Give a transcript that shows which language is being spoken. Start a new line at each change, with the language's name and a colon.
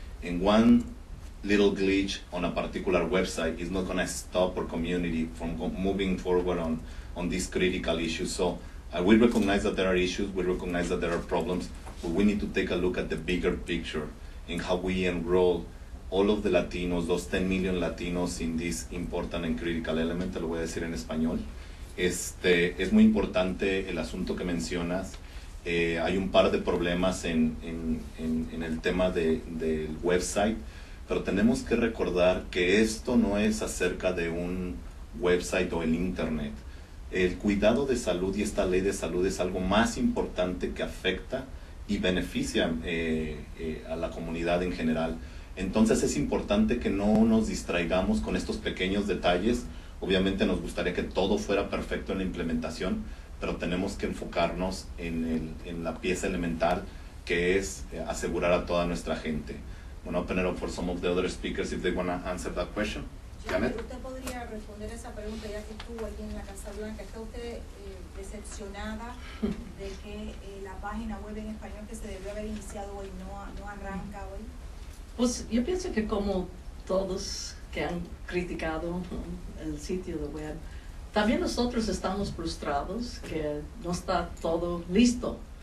English: And one little glitch on a particular website is not going to stop our community from moving forward on these critical issues. So we recognize that there are issues, we recognize that there are problems, but we need to take a look at the bigger picture and how we enroll all of the Latinos, those 10 million Latinos in this important and critical element,
Spanish: te lo voy a decir en español. Es muy importante el asunto que mencionas. Hay un par de problemas en el tema del website, pero tenemos que recordar que esto no es acerca de un website o el internet. El cuidado de salud y esta ley de salud es algo más importante que afecta y beneficia a la comunidad en general. Entonces es importante que no nos distraigamos con estos pequeños detalles. Obviamente nos gustaría que todo fuera perfecto en la implementación, pero tenemos que enfocarnos en la pieza elemental, que es asegurar a toda nuestra gente. Bueno,
English: open it up for some of the other speakers if they want to answer that question. Janet?
Spanish: ¿Usted podría responder esa pregunta ya que estuvo aquí en la Casa Blanca? ¿Está usted decepcionada de que la página web en español que se debió haber iniciado hoy no arranca hoy? Pues yo pienso que como todos que han criticado el sitio de web, también nosotros estamos frustrados que no está todo listo.